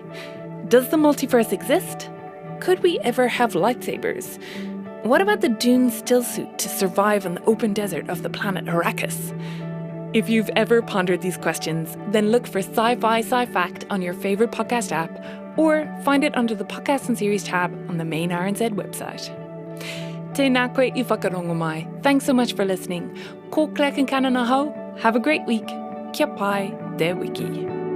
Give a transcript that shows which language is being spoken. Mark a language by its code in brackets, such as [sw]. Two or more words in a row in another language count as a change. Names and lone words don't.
[en] Does the multiverse exist? Could we ever have lightsabers? What about the Dune stillsuit to survive on the open desert of the planet Arrakis? If you've ever pondered these questions, then look for Sci-Fi Sci-Fact on your favourite podcast app or find it under the Podcasts and Series tab on the main RNZ website. [mi] Tēnā koe I whakarongo mai. [en] Thanks so much for listening. [mi] Ko Concannon aho. [en] Have a great week. [mi] Kia pai te wiki.